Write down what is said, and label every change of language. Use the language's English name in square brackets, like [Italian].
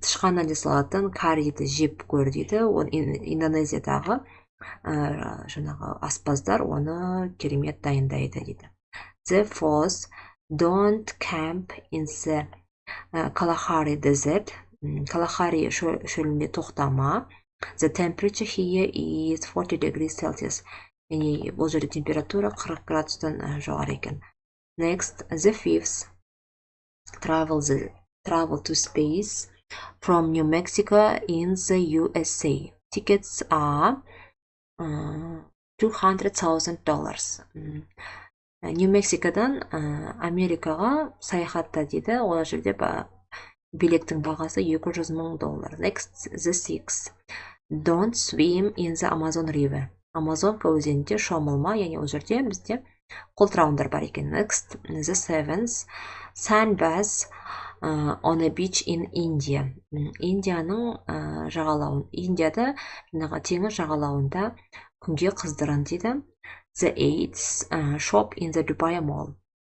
[Kazakh] Тышқаннан жасалатын карриді жеп көр дейді. Индонезиядағы жаңағы аспаздар оны керемет дайындайды дейді. [English] The fourth, don't camp in the Kalahari Desert. [Kazakh] Kalahari шөлінде тоқтама. [English] The temperature here is 40 degrees Celsius. [Kazakh] Яғни бұл жерде температура 40 градустан жоғары екен. [English] Next, the fifth, travel to space from New Mexico in the USA. Tickets are $200,000. [Kazakh] New Mexicoдан Америкаға саяхатта дейді. Ол жерде билеттің бағасы $200,000. [English] Next, the sixth. Don't swim in the Amazon River. [Kazakh] Амазонка өзенінде шомылма, яғни ол жерде бізде қолтырауындар бар екен. [English] Next, the seventh. Sunbath on a beach in India. [Kazakh] Индияның Индияда теңіз жағалауында күнге қыздырын дейді. [English] The eighth, shop in the Dubai Mall.